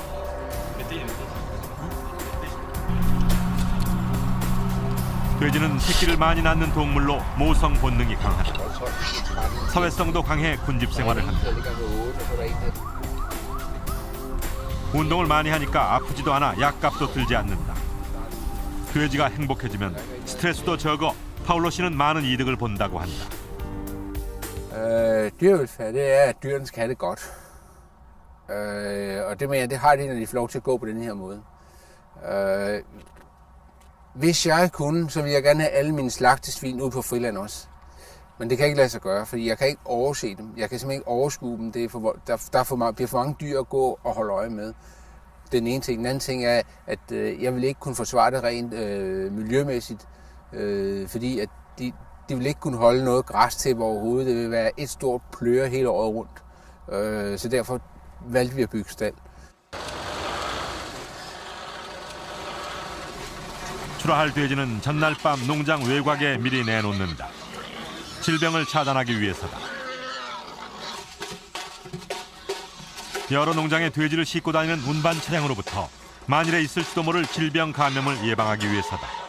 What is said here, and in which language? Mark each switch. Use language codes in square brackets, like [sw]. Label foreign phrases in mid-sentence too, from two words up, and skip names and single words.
[ko] 돼지는 새끼를 많이 낳는 동물로 모성 본능이 강하다. 사회성도 강해 군집 생활을 한다. 운동을 많이 하니까 아프지도 않아 약값도 들지 않는다. 돼지가 행복해지면 스트레스도 적어 파울로 씨는 많은 이득을 본다고 한다. [da] Dyrevelfærd, det er, at dyrene skal have det godt. Og det mener jeg, det har de, når de får lov til at gå på den her måde. Hvis jeg kunne, så ville jeg gerne have alle mine slagtesvin ud på friland også. Men det kan ikke lade sig gøre, fordi jeg kan ikke overse dem. Jeg kan simpelthen ikke overskue dem. Det er bliver for mange dyr at gå og holde øje med. Den ene ting. Den anden ting er, at jeg vil ikke kunne forsvare det rent miljømæssigt, fordi at de vil ikke kunne holde noget græstæppe overhovedet. Det vil være et stort pløre hele året rundt. Så derfor valgte vi at bygge stald. [ko] 출하할 돼지는 전날 밤 농장 외곽에 미리 내놓는다. 질병을 차단하기 위해서다. 여러 농장의 돼지를 싣고 다니는 운반 차량으로부터 만일에 있을지도 모를 질병 감염을 예방하기 위해서다.